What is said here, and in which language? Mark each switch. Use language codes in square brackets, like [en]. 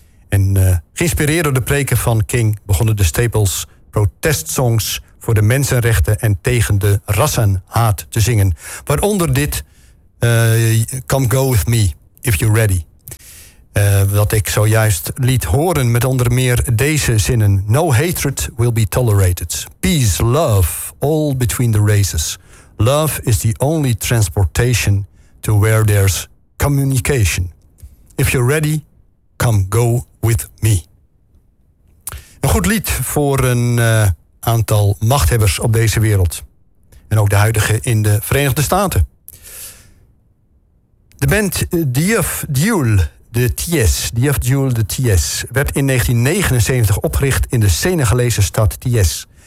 [nl] En geïnspireerd door de preken van King begonnen de Staples protestsongs voor de mensenrechten en tegen de rassenhaat te zingen. Waaronder dit: Come Go With Me If You're Ready. Wat ik zojuist liet horen met onder meer deze zinnen: [en] No hatred will be tolerated. Peace, love, all between the races. Love is the only transportation to where there's communication. If you're ready, come go with me. [nl] Een goed lied voor een aantal machthebbers op deze wereld. En ook de huidige in de Verenigde Staten. De band Diouf Diouf de Thiès werd in 1979 opgericht in de Senegalese stad Thiès.